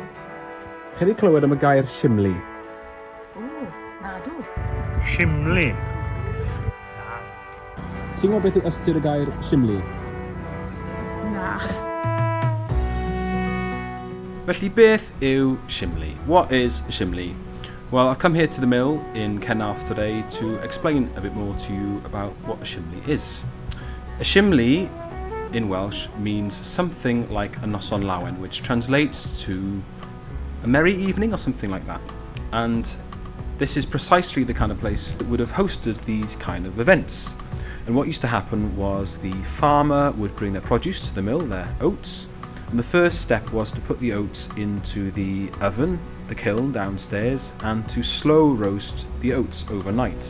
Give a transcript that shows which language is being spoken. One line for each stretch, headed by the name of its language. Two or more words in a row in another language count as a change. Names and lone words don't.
Welsh: Chi wedi clywed am y gair Shimli? Na dw. Shimli. Ti'n gwybod beth yw ystyr y gair Shimli? Na. Felly beth yw Shimli?
English: What is Shimli? Well, I've come here to the mill in Cenarth today to explain a bit more to you about what a Shimli is. A Shimli in Welsh means something like a
Welsh: noson lawen,
English: which translates to a merry evening or something like that. And this is precisely the kind of place that would have hosted these kind of events. And what used to happen was the farmer would bring their produce to the mill, their oats, and the first step was to put the oats into the oven, the kiln downstairs, and to slow roast the oats overnight.